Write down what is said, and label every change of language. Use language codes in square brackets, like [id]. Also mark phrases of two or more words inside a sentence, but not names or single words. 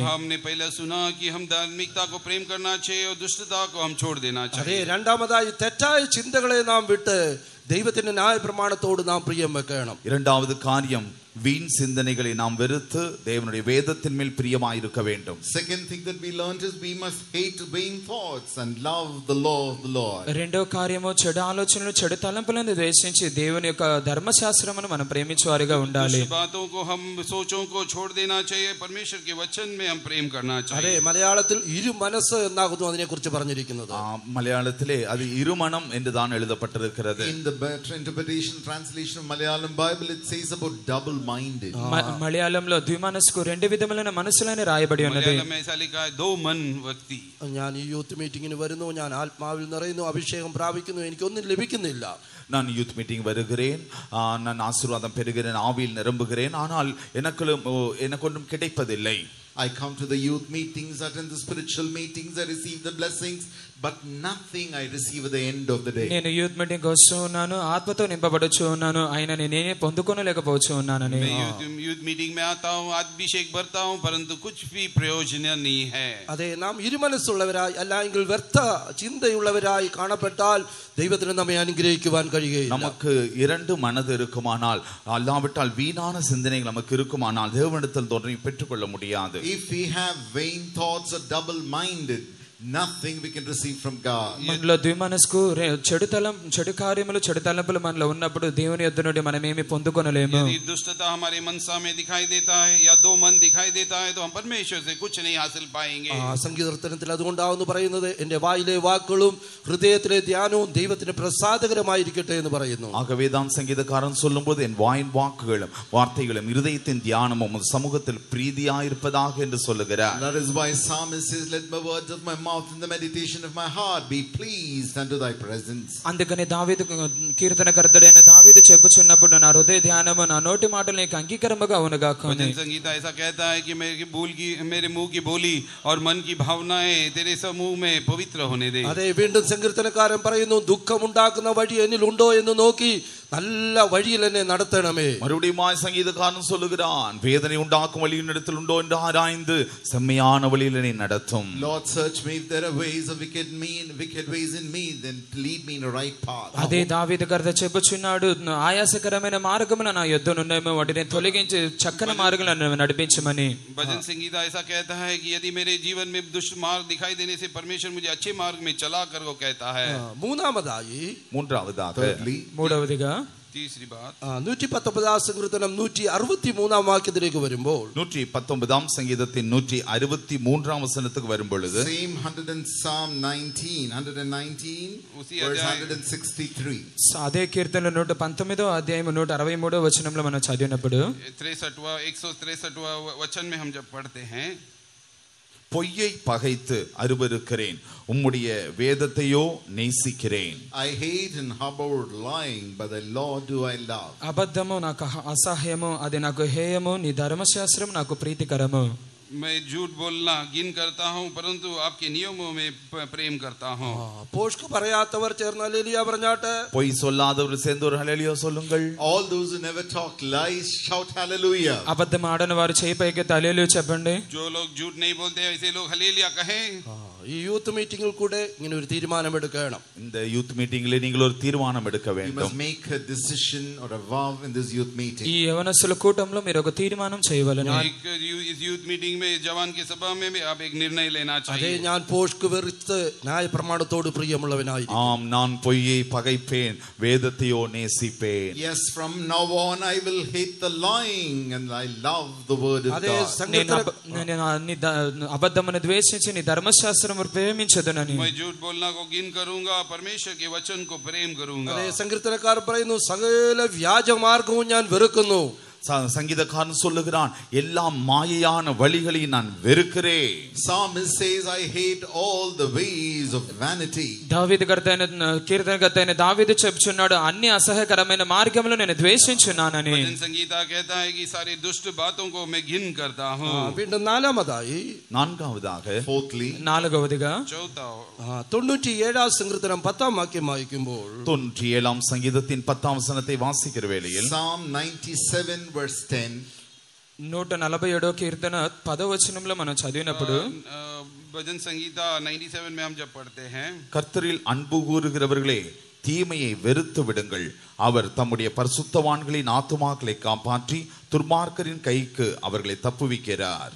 [hi] हमने पहले सुना कि हम धार्मिकता को प्रेम करना चाहिए और दुष्टता को हम छोड़ देना [ml] അതെ [hi] चाहिए. [ml] രണ്ടാമതായി തെറ്റായ ചിന്തകളെ നാം വിട്ട് ദൈവത്തിന്റെ ന്യായ പ്രമാണത്തോട് നാം പ്രിയം വെക്കണം. [ta] இரண்டாவது காரியம் வீண் சிந்தனைகளை நாம் வெறுத்து தேவனுடைய வேதத்தின் மேல் பிரியமாயிருக்க வேண்டும். [en] Second thing that we learned is we must hate vain thoughts and love the law of the Lord. [te] రెండో కార్యము చెడు ఆలోచనలు చెడు తలంపులను ద్వేషించి దేవుని యొక్క ధర్మశాస్త్రమును మనం ప్రేమించేవారిగా ఉండాలి. [hi] दुष्ट बातों को, हम सोचों को छोड़ देना चाहिए. परमेश्वर के वचन में हम प्रेम करना [ml] അതെ [hi] चाहिए. [ml] മലയാളത്തിൽ ഇരു മനസ്സ് എന്നാകുന്നു അതിനെ കുറിച്ച് പറഞ്ഞിരിക്കുന്നത്. [ta] மலையாளத்திலே அது இருமனம் என்று தான் எழுதப்பட்டிருக்கிறது. [en] In the better interpretation, translation of Malayalam Bible, it says about double-minded. [te] మలయాళంలో ద్విమనస్కు రెండు విధములైన మనసులని రాయబడి ఉన్నది. [hi] मलयालम में ऐसा लिखा है, दो मन व्यक्ति. [ml] ഞാൻ ഈ [en] youth meetingin [ml] വരുന്നു, ഞാൻ ആത്മാവിൽ നിറയുന്നു, അഭിഷേകം പ്രാപിക്കുന്നു, എനിക്കൊന്നും ലഭിക്കുന്നില്ല. [ta] நான் [en] youth meeting [ta] வருகிறேன், நான் ஆசீர்வாதம் பெறுகிறேன், ஆவியில் நிரம்புகிறேன், ஆனால் எனக்கு ஒன்றும் கிடைப்பதில்லை. [en] I come to the youth meetings, attend the spiritual meetings, I receive the blessings, but nothing I receive at the end of the day. [te] నేను [en] youth meeting [te] వస్తూ ఉన్నాను, ఆత్మతో నింపబడుచు ఉన్నాను, అయినా నేనే పొందుకోలేకపోవచ్చు ఉన్నానని. [hi] मैं [en] youth meeting [hi] में आता हूँ, अभिषेक भरता हूँ, परंतु कुछ भी प्रयोजन नहीं है. [ml] അതെ നാം ഇരുമനസ്സുള്ളവരായി അല്ലെങ്കിൽ വ്യർത്ഥ ചിന്തയുള്ളവരായി കാണപ്പെട്ടാൽ ദൈവത്തിന് നമ്മെ അനുഗ്രഹിക്കുവാൻ കഴിയുകയില്ല. [ta] நமக்கு இரண்டு மனது இருக்குமானால், அல்லாவிட்டால் வீணான சிந்தனைகள் நமக்கு இருக்குமானால் தேவனிடத்தில் தோன்றி பெற்றுக்கொள்ள முடியாது. [en] If we have vain thoughts or double-minded, nothing we can receive from God. [te] మనలో ద్విమనస్కు చెడు కార్యములు చెడు తలంపులు మనలో ఉన్నప్పుడు దేవుని యొద్ద నుండి మనం ఏమీ పొందుకొనలేము. [hi] यदि दुष्टता हमारे मनसा में दिखाई देता है या दो मन दिखाई देता है, तो हम परमेश्वर से कुछ नहीं हासिल पाएंगे. [ml] സങ്കീർത്തനത്തിൽ അതുകൊണ്ടാവുന്നു പറയുന്നത് എന്റെ വായിലെ വാക്കുകളും ഹൃദയത്തിലെ ധ്യാനവും ദൈവത്തിന് പ്രസാദകരമായിരിക്കട്ടെ എന്ന് പറയുന്നു. [ta] ஆகவேதான் சங்கீதக்காரன் சொல்லும்போது என் வாயின் வாக்குகளும் வார்த்தைகளும் இருதயத்தின் தியானமும் சமூகத்தில் பிரீதியாயிருப்பதாக என்று சொல்லுகிறார். [en] That is why psalmist says, let my words of my mouth and the meditation of my heart be pleased unto thy presence. [te] అందుకని దావీదు కీర్తనకర్తడైన దావీదు చెప్పుచున్నప్పుడు నా హృదయ ధ్యానము నా నోటి మాటలు నీకు అంగీకారముగా అవునుగాక. [hi] भजन संगीता ऐसा कहता है कि मेरे मुंह की बोली और मन की भावनाएं तेरे समूह में पवित्र होने दे. [ml] അതെ, വീണ്ടും സങ്കീർത്തനക്കാരൻ പറയുന്നു, ദുഃഖമുണ്ടാക്കുന്ന വഴി എന്നിലുണ്ടോ എന്ന് നോക്കി [ta] நல்ல வழியில் என்னை நடத்தணுமே. மறுபடியும் சங்கீதக்காரன் சொல்லுகிறான், வேதனை உண்டாக்கும் வழியின் இடத்தில் உண்டோ என்று ஆராய்ந்து செம்மையான வழியில் என்னை நடத்தும். [en] Lord, search me if there are ways of wicked ways in me, then lead me in the right path. [te] అదే దావీదు కర్త చెప్పుచున్నాడు, ఆయాసకరమైన మార్గమున నా యొద్దనున్నాయేమో వాటిని తొలగించి చక్కని మార్గములను నడిపించమని. [hi] भजन संगीता ऐसा कहता है कि यदि मेरे जीवन में दुष्ट मार्ग दिखाई देने से परमेश्वर मुझे अच्छे मार्ग में चला कर वो कहता है. [ta] மூன்றாவதாக [te] மூడవదిగా [hi] तीसरी बात [ml] 119 സങ്കീർത്തനം 163 വാക്യത്തിലേക്ക് വരുമ്പോൾ [ta] 119 சங்கீதத்தின் 163 வசனத்துக்கு வரும் பொழுது [en] same Psalm 119 verse 163 [te] అదే కీర్తన 119వ అధ్యాయం 163వ వచనంలో మనం చదివినప్పుడు [hi] 163 वचन में हम जब पढ़ते हैं, [ta] பொய்யை பகைத்து அருவருக்கிறேன், உம்முடைய வேதத்தையோ நேசிக்கிறேன். [en] I hate and abhor lying, but the law do I love. [te] అబద్ధము నాకు అసహ్యము, అది నాకు హేయము, నీ ధర్మశాస్త్రం నాకు ప్రీతికరము. [hi] मैं झूठ बोलना घिन करता हूँ, परंतु आपके नियमों में प्रेम करता हूँ. [ml] പോഷ്ക് പറയാത്തവർ ചേർന്ന് ഹല്ലേലൂയ പറഞ്ഞാട്ടെ. [ta] பொய் சொல்லாதவர் சேர்ந்து ஒரு ஹல்லேலூயா சொல்லுங்கள். [en] All those who never talk lies shout hallelujah. [te] అబద్ధం ఆడని వారు చేయి పైకి హల్లెలూయా చెప్పండి. [hi] जो लोग झूठ नहीं बोलते ऐसे लोग हल्लेलूया कहें. [ml] ഈ [en] youth meetingil [ml] കൂടെ ഇങ്ങനെ ഒരു തീരുമാനം എടുക്കണം. [ta] இந்த [en] youth meetingil [ta] நீங்கள் ஒரு தீர்மானம் எடுக்க [en] You must [ta] வேண்டும். [en] make a decision or a vow in this youth meeting. [te] ఈ యవనస్తుల కూటంలో మీరు ఒక తీర్మానం చేయవలెను. [hi] इस [en] youth meeting [hi] में जवान की सभा में भी आप एक निर्णय लेना [ml] അതെ, [hi] चाहिए. [ml] ഞാൻ പോഷ്ക് വെറുത്ത് ന്യായപ്രമാണത്തോട് പ്രിയമുള്ളവനായിരിക്കും. [ta] ஆம், நான் பொய்யை பகைப்பேன், வேதத்தையோ நேசிப்பேன். [en] Yes, from now on I will hate the lying and I love the word of [te] అదే [en] God. [te] నేను అబద్ధమును ద్వేషించి నీ ధర్మశాస్త్రం ప్రేమించదునని. [hi] मैं झूठ बोलना को घिन करूंगा, परमेश्वर के वचन को प्रेम करूंगा. [ml] അതെ, സങ്കീർത്തനക്കാരൻ പറയുന്നു, സകല വ്യാജമാർഗവും ഞാൻ വെറുക്കുന്നു. [ta] சங்கீதக்காரன் சொல்லுகிறான், எல்லா மாயையான வழிகளையும் நான் வெறுக்கிறேன். [en] Psalmist says, I hate all the ways of vanity. [te] దావీదు కీర్తనకర్త అయిన దావీదు చెప్తున్నాడు, అన్ని అసహ్యకరమైన మార్గములు నేను ద్వేషించున్నానని. [hi] भजन संगीता कहता है कि सारी दुष्ट बातों को मैं घिन करता हूँ. [ml] വീണ്ടും നാലാമതായി [ta] நான்காவதாக [en] Fourthly, [te] నాలుగవదిగా [hi] चौथा [ml] 97 സങ്കീർത്തനം 10 വാക്യം വായിക്കുമ്പോൾ [ta] 97 சங்கீதத்தின் 10 வசனத்தை வாசிக்கிற வேளையில் [en] Psalm 97 verse 10, [te] 147 కీర్తన 10వ వచనంలో మనం చదివినప్పుడు [hi] भजन संगीता 97 में हम जब पढ़ते हैं, [ta] கர்த்தரில் அன்பு கூறுகிறவர்களே, தீமையை வெறுத்து விடுங்கள், அவர் தம்முடைய பரிசுத்தவான்களின் ஆத்துமாக்களை காப்பாற்றி துர்மார்க்கரின் கைக்கு அவர்களை தப்புவிக்கிறார்.